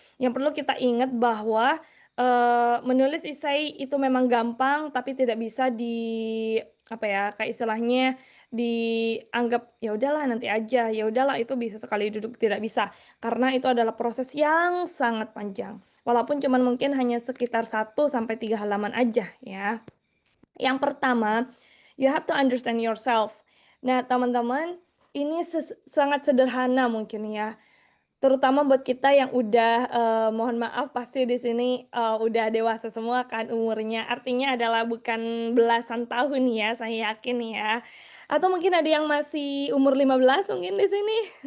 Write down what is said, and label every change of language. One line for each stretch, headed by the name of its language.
Indonesian: Yang perlu kita ingat bahwa, menulis essay itu memang gampang, tapi tidak bisa apa ya, kayak istilahnya dianggap, "Ya udahlah nanti aja, ya udahlah itu bisa sekali duduk." Tidak bisa, karena itu adalah proses yang sangat panjang. Walaupun cuman mungkin hanya sekitar 1 sampai 3 halaman aja ya. Yang pertama,
English: you have to understand yourself.
Indonesian: Nah, teman-teman, ini sangat sederhana mungkin ya. Terutama buat kita yang udah, mohon maaf pasti di sini, udah dewasa semua kan umurnya, artinya adalah bukan belasan tahun ya, saya yakin ya. Atau mungkin ada yang masih umur 15 mungkin di sini?